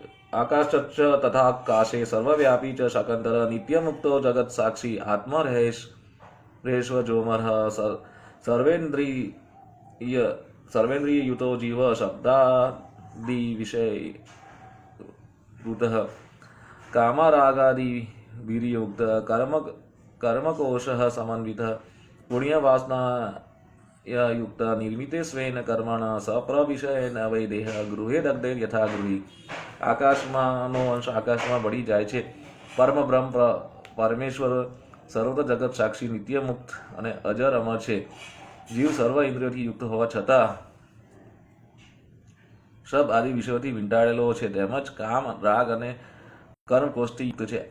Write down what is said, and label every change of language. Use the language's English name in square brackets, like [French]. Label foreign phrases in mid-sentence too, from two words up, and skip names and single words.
[Sanskrit] આકાશ તથા આકાશે સર્વવ્યાપી ચ શકંતર નિત્યમુક્તો જગત સાક્ષી આત્મા રહેશ્વ જોમર સર્વેન્દ્રિય યુતો જીવ શબ્દાદિ कृतः कामरागादिभिर्युक्त कर्मकोशः समन्वितः पुण्यवासनायुक्त निर्मिते स्वेन कर्मणा સપ્રવિષયેન વૈદેહ ગૃહે દગ્ધે યથા ગૃહી. [Gujarati] આકાશમાંનો અંશ આકાશમાં બળી જાય છે. પરમ બ્રહ્મ પરમેશ્વર સર્વત્ર જગત સાક્ષી નિત્ય મુક્ત અને અજર અમર છે. જીવ સર્વ ઇન્દ્રિયોથી યુક્ત હોવા છતાં સબ આદિ વિષયોથી વીંટાળેલો છે, તેમજ કામ રાગ અને કર્મકોષ્ઠી યુક્ત છે.